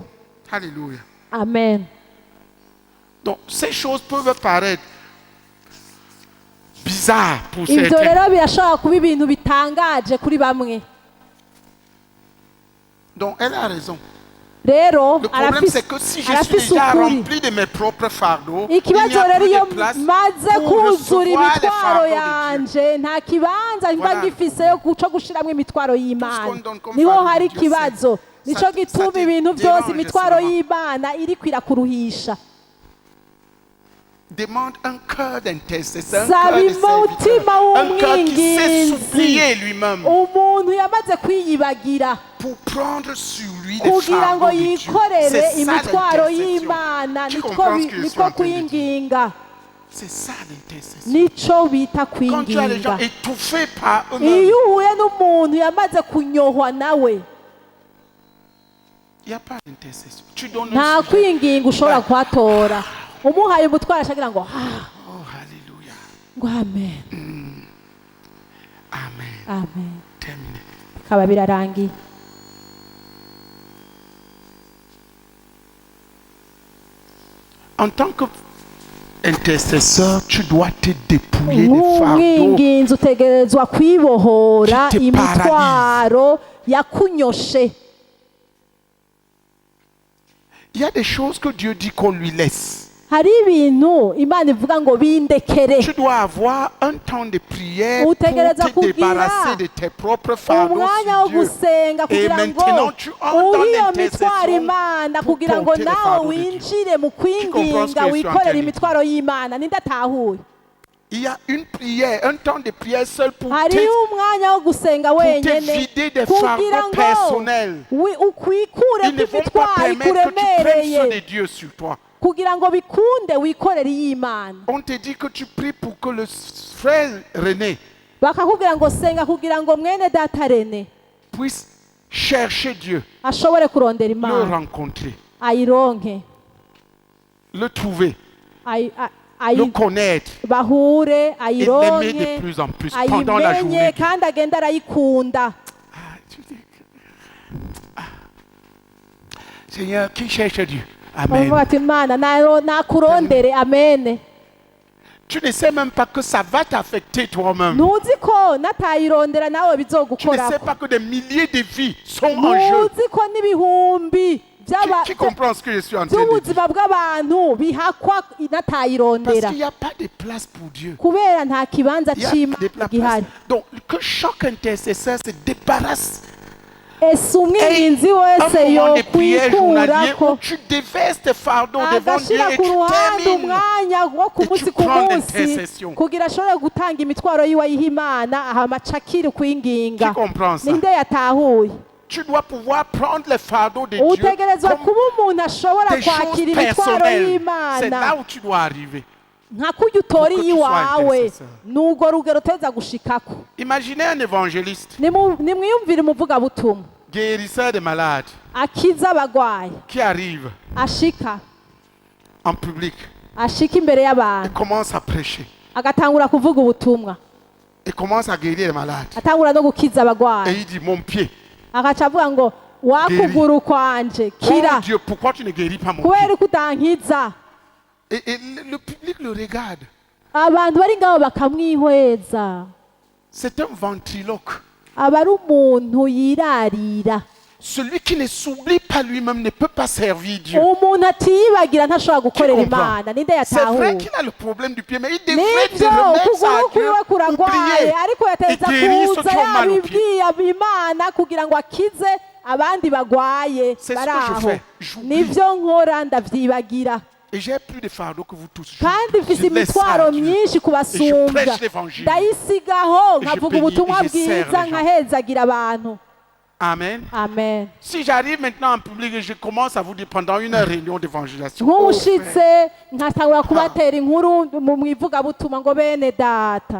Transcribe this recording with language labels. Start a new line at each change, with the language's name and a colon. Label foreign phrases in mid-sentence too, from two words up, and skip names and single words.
French: Alléluia.
Rundi: Amen.
French: Donc, ces choses peuvent paraître bizarres pour
Rundi: Ivyo
French: certains.
Rundi: rero birashobora kuba ibintu bitangaje kuri bamwe.
French: Donc, elle a raison.
Rundi: Rero
French: Le problème, c'est que si je suis
Rundi: arafise
French: déjà
Rundi: ukuri.
French: rempli de mes propres fardeaux, il n'y
Rundi: Ikibazo
French: a
Rundi: rero
French: plus
Rundi: iyo
French: de place
Rundi: maze
French: pour
Rundi: kuzura
French: recevoir les
Rundi: imitwaro
French: fardeaux de Dieu.
Rundi: yanje nta kibanza mba
French: Voilà.
Rundi: ngifise yo guca gushiramwo imitwaro
French: Tout ce
Rundi: y'Imana.
French: qu'on donne comme
Rundi: Niho
French: fardeau
Rundi: hari
French: de Dieu,
Rundi: ikibazo.
French: c'est-
Rundi: Nico
French: ça
Rundi: gituma
French: te
Rundi: ibintu byose
French: dérange
Rundi: imitwaro
French: seulement.
Rundi: y'Imana iriko irakuruhisha.
French: Demande un cœur d'intercesseur, un
Rundi: Saba
French: cœur de serviteur,
Rundi: umutima
French: un cœur qui sait
Rundi: w'umwinginzi.
French: s'oublier lui-même
Rundi: Umuntu yamaze kwiyibagira
French: pour prendre sur lui les
Rundi: kugira ngo
French: fardeaux de Dieu.
Rundi: yikorere
French: C'est ça
Rundi: imitwaro
French: l'intercession.
Rundi: y'Imana.
French: Tu
Rundi: Niko
French: comprends ce que je suis
Rundi: niko
French: en train de dire?
Rundi: kuyinginga.
French: C'est ça l'intercession.
Rundi: Nico bita
French: Quand tu as les gens
Rundi: kwinginga.
French: étouffés par eux-mêmes,
Rundi: Iyo uhuye n'umuntu yamaze kunyohwa nawe,
French: il n'y a pas d'intercession. Tu donnes
Rundi: nta
French: un sujet.
Rundi: kwinginga ushobora kuhatora. Umuhaye umutwaro ashagira ngo
French: Oh, alléluia.
Rundi: ngo amen,
French: Amen.
Rundi: amen.
French: Terminé.
Rundi: Bikaba birarangiye.
French: En tant qu'intercesseur, tu dois te dépouiller des fardeaux.
Rundi: Nk'umwinginzi utegerezwa kwibohora
French: Qui te
Rundi: imitwaro yakunyoshe.
French: Il y a des choses que Dieu dit qu'on lui laisse.
Rundi: Hari ibintu Imana ivuga ngo bindekere.
French: Tu dois avoir un temps de prière pour
Rundi: Utegereza
French: te
Rundi: kugira
French: débarrasser de tes propres fardeaux
Rundi: umwanya wo
French: sur Dieu.
Rundi: gusenga
French: Et
Rundi: kugira ngo
French: maintenant, tu entres dans
Rundi: uhe iyo
French: l'intercession
Rundi: mitwaro Imana
French: pour
Rundi: kugira ngo
French: porter les
Rundi: nawe
French: fardeaux de Dieu.
Rundi: winjire mu
French: comprends ce que
Rundi: kwinginga
French: je suis en train
Rundi: wikorera
French: de
Rundi: imitwaro y'Imana. Ninde atahuye?
French: Il y a une prière, un temps de prière seul pour
Rundi: Hariho umwanya wo gusenga
French: te
Rundi: wenyene
French: vider des
Rundi: kugira
French: fardeaux
Rundi: ngo
French: personnels.
Rundi: ukwikure
French: Ils ne vont pas
Rundi: kw'imitwaro
French: permettre que tu prennes ceux de
Rundi: ikuremereye
French: Dieu sur toi.
Rundi: kugira ngo bikunde wikorere iy'Imana.
French: On te dit que tu pries pour que le frère René
Rundi: Bakakubwira ngo senga kugira ngo mwene data Rene
French: puisse chercher Dieu,
Rundi: ashobore kurondera
French: le
Rundi: Imana,
French: rencontrer,
Rundi: ayironke,
French: le trouver, le connaître,
Rundi: bahure
French: et l'aimer
Rundi: ayironke
French: de plus en plus pendant la
Rundi: ayimenye
French: journée.
Rundi: kandi agenda arayikunda.
French: Seigneur, qui cherche Dieu?
Rundi: bavuga
French: Amen.
Rundi: ati imana nakurondere amen.
French: Tu ne sais même pas que ça va t'affecter toi-même.
Rundi: ntuzi ko natayirondera nawe
French: Tu ne sais
Rundi: bizogukorako.
French: pas que des milliers de vies sont en jeu.
Rundi: ntuzi ko n'ibihumbi
French: Qui comprend ce que je suis en train de dire?
Rundi: by'ubuzima bw'abantu bihakwa
French: Parce
Rundi: natayirondera
French: qu'il n'y a pas de place pour Dieu.
Rundi: kubera nta kibanza
French: Il y a
Rundi: c'Imana
French: de la
Rundi: gihari.
French: place. Donc, que chaque intercesseur se débarrasse.
Rundi: ese
French: Et
Rundi: umwinginzi
French: un
Rundi: wese
French: moment de prière journalier où
Rundi: yokwikurako
French: tu déverses tes fardeaux devant Dieu
Rundi: agashira
French: et
Rundi: ku
French: tu
Rundi: ruhande
French: termines.
Rundi: umwanya wo ku
French: Et
Rundi: munsi
French: tu
Rundi: ku
French: prends
Rundi: munsi
French: l'intercession.
Rundi: kugira ashobore gutanga imitwaro yiwe ayiha Imana ahama acakire kwinginga.
French: Qui comprend ça?
Rundi: ninde yatahuye?
French: Tu dois pouvoir prendre les fardeaux de Dieu
Rundi: utegerezwa
French: comme
Rundi: kuba umuntu ashobora
French: des choses
Rundi: kwakira imitwaro
French: personnelles. C'est
Rundi: y'Imana
French: là où tu dois arriver.
Rundi: nka kurya utora
French: Pour que tu
Rundi: iyiwawe
French: sois intercesseur.
Rundi: n'urwo rugero uteza gushikako.
French: Imaginez un évangéliste,
Rundi: nimwiyumvire umuvugabutumwa
French: guérisseur de malades,
Rundi: akiza abagwayi,
French: qui arrive
Rundi: ashika
French: en public
Rundi: imbere
French: et
Rundi: y'abantu
French: commence à prêcher.
Rundi: agatangura kuvuga ubutumwa,
French: Et commence à guérir les malades.
Rundi: atangura no gukiza
French: Et
Rundi: abagwayi,
French: il dit, mon pied.
Rundi: agaca avuga ngo wakuguru kwanje
French: Oh
Rundi: kira
French: Dieu, pourquoi tu ne guéris pas mon
Rundi: kubera
French: pied?
Rundi: ko utankiza.
French: Et le public le regarde.
Rundi: abantu bari ngaho bakamwihweza,
French: C'est un ventriloque.
Rundi: aba ari umuntu yirarira.
French: Celui qui ne s'oublie pas lui-même ne peut pas servir Dieu.
Rundi: umuntu atiyibagira ntashobora gukorera
French: comprends?
Rundi: Imana. ninde
French: C'est vrai
Rundi: yatahuye?
French: qu'il a le problème du pied, mais il devrait se
Rundi: nibyo
French: remettre ça à
Rundi: ukuguru
French: Dieu,
Rundi: kwiwe kuragwaye
French: oublier
Rundi: ariko
French: et
Rundi: yateza
French: guérir ceux
Rundi: kuza
French: qui ont mal au pied.
Rundi: yabibwiye Imana kugira ngo akize abandi bagwaye
French: C'est ce
Rundi: bari
French: que je
Rundi: aho.
French: fais. J'oublie.
Rundi: nibyo nkora ndavyibagira
French: Et j'ai plus de fardeau que vous tous.
Rundi: kandi mfise
French: Je laisse ça
Rundi: imitwaro
French: à Dieu.
Rundi: myinshi kubasumbya,
French: prêche l'évangile.
Rundi: ndayisigaho
French: Et je
Rundi: nkavuga
French: bénis
Rundi: ubutumwa
French: et je sers
Rundi: bwiza
French: les gens.
Rundi: nkahezagira abantu.
French: Amen.
Rundi: amen.
French: Si j'arrive maintenant en public et je commence à vous dire pendant une réunion d'évangélisation,
Rundi: nk'ushitse nkatangura kubatera inkuru mu ivugabutumwa ngo bene data,